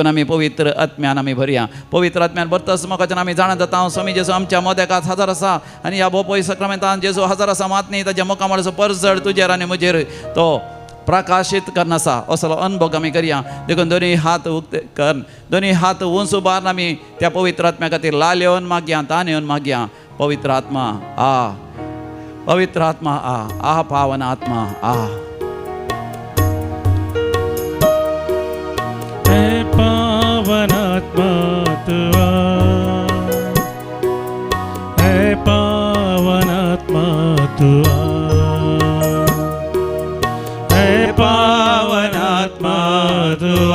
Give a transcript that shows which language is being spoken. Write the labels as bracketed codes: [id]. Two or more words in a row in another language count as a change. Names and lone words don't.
[kok] आमी पवित्र आत्म्यान आमी भरया पवित्र आत्म्यान भरतास मोगाच्यान आमी जाणा जाता हांव स्वामी जेजू आमच्या मोदेकात हजार आसा आनी ह्या बोपय सक्रामेंतान जेजू हजार आसा मात न्ही ताच्या मोकामाडचो परजड तुजेर आनी म्हजेर तो प्रकाशीत करन आसा असलो अनुभव आमी करया देखून दोनी हात उक्ते कर दोनी हात उंच उबारून आमी त्या पवित्र आत्म्या खातीर लाल येवन मागया तान येवन मागया पवित्र आत्मा पवित्र आत्मा आ पावन आत्मा हे पावन आत्मा तू हे पावन आत्मा तू हे पावन आत्मा तू